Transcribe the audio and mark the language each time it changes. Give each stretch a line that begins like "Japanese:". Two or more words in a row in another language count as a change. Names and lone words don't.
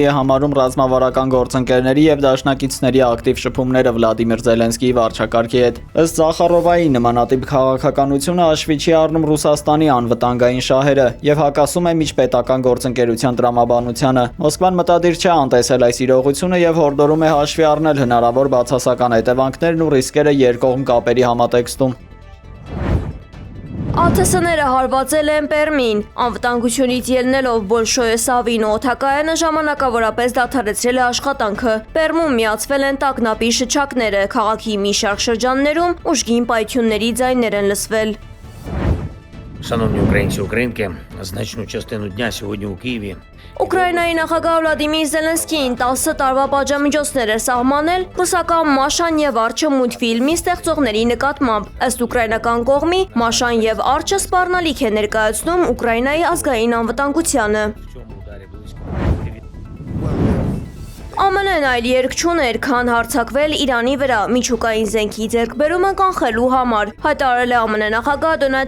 Armenian: է համարում ռազմավարական գործընկերների եւ դաշնակիցների ակտիվ շփումները Վլադիմիր Զելենսկիի վարչակարգի հետ։ Ըստ Զախարովայի, նմանատիպ քաղաքականությունը հաշվի չի առնում Ռուսաստանի անվտանգային շահերը եւ հակասում է միջպետական գործընկերության տրամաբանությանը։ Մոսկվան մտադիր չէ անտեսել այս իրողությունը եւ հորդորում է հաշվի առնել հնարավոր բացասական հետևանքներն ու ռիսկերը երկկողմ կապերի համատեքստում։ ԱԹՍ-ները հարվածել են Պերմին։ Անվտանգությունից ելնելով Բոլշոյե Սավինո օդակայանը ժամանակավորապես դադարեցրել է աշխատանքը։ Պերմում միացվել են տագնապի շչակները, քաղաքի մի շարք շրջաններում ուժգին պայթյունների ձայներ են լսվել։
Ukrainian: Шановні українці, українки, значну частину дня сьогодні у Києві.
Armenian: Ուկրաինայի նախագահ Վլադիմիր Զելենսկին 10 տարվա պատժամիջոցներ է սահմանել ռուսական Մաշան եւ Արջը մուլտֆիլմի ստեղծողների նկատմամբ։ Ըստ ուկրաինական կողմի, Մաշան եւ Արջը սպառնալիք է ներկայացնում Ուկրաինայի ազգային անվտանգությանը։ ԱՄՆ-ն այլ երկ չուներ, քան հարձակվել Իրանի վրա միջուկային զենքի ձեռքբերումը կանխելու համար, հայտարարել է ԱՄՆ նախագահ Դոնալդ